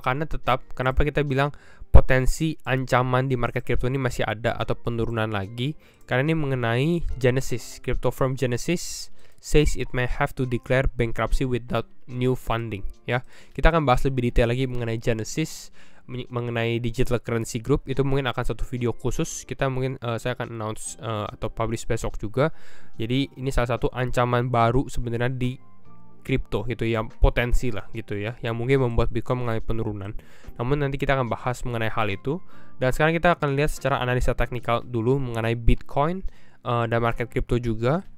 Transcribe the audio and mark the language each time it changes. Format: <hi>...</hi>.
<id>Karena kenapa kita bilang potensi ancaman di market crypto ini masih ada atau penurunan lagi, karena ini mengenai Genesis.</id> <en>Crypto firm Genesis says it may have to declare bankruptcy without new funding ya.</en> <id>Kita akan bahas lebih detail lagi mengenai Genesis, mengenai digital currency group. Itu mungkin akan satu video khusus. Kita mungkin saya akan announce atau publish besok juga. Jadi ini salah satu ancaman baru sebenarnya di kripto gitu ya, potensi lah gitu ya, yang mungkin membuat Bitcoin mengalami penurunan. Namun nanti kita akan bahas mengenai hal itu. Dan sekarang kita akan lihat secara analisa teknikal dulu mengenai Bitcoin dan market kripto juga.</id>